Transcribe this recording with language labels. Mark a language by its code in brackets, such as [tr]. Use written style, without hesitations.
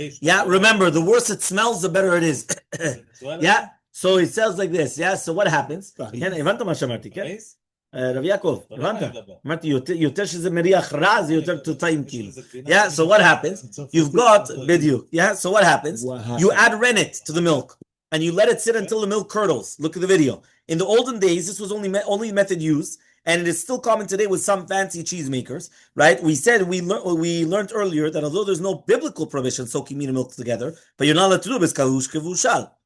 [en] Yeah, remember, the worse it smells, the better it is. Yeah, so it sounds like this. Yeah, so what happens? [he] כן, הבנת מה שאמרתי, כן? רב יעקב, הבנת? אמרתי, יותר שזה מריח רע, זה יותר טעים כאילו. [en] Yeah, so what happens? You've got, בדיוק. Yeah, so what happens? You add rennet to the milk. And you let it sit until the milk curdles. Look at the video. In the olden days, this was only method used, and it is still common today with some fancy cheesemakers, right? We said we learned earlier that although there's no biblical prohibition soaking meat and milk together, but you're not allowed to do this kavush kavushal.